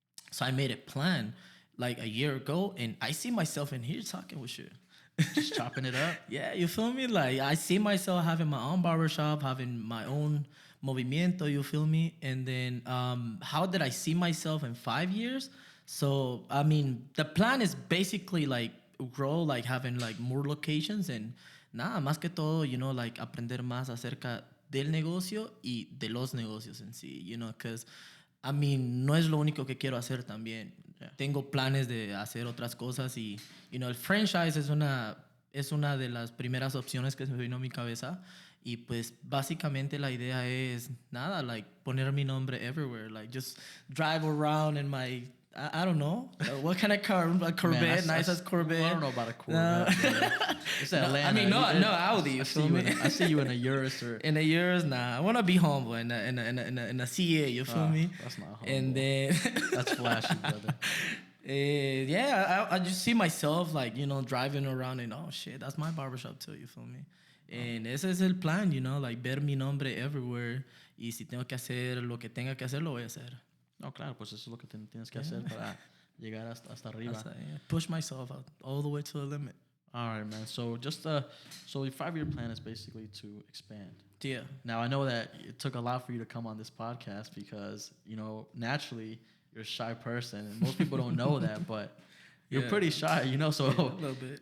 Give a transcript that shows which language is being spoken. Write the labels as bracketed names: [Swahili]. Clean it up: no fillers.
[English] So I made a plan like a year ago, and I see myself in here talking with you. Just chopping it up. Yeah, you feel me? Like I see myself having my own barbershop, having my own movimiento, you feel me? And then how did I see myself in 5 years? So I mean, the plan is basically like grow, like having like more locations and [Spanish] nada, más que todo, like aprender más acerca del negocio y de los negocios en sí, [English] because I mean, [Spanish] no es lo único que quiero hacer también. [English] Yeah. [Spanish] Tengo planes de hacer otras cosas y, el franchise es una de las primeras opciones que se me vino a mi cabeza. Y pues básicamente la idea es nada, like poner mi nombre [English] everywhere, like just drive around in my, I don't know, what kind of car, a Corvette, Man, nice as Corvette. I don't know about a Corvette. It's Atlanta. I mean, no Audi. You feel me? I see you in a Urus or In a years, nah. I want to be humble in a CA. You feel me? That's not humble. And then That's flashy, brother. Yeah, I just see myself like driving around and oh shit, that's my barbershop too. You feel me? [Spanish] And ese es el plan, like ver mi nombre everywhere. Y si tengo que hacer lo que tenga que hacer, lo voy a hacer. No, claro, pues eso es lo que tienes que hacer para llegar hasta arriba. [English] Push myself out all the way to the limit. All right, man. So just so your 5-year plan is basically to expand. Yeah. Now I know that it took a lot for you to come on this podcast because naturally you're a shy person, and most people don't know that, but you're pretty shy, So a little bit.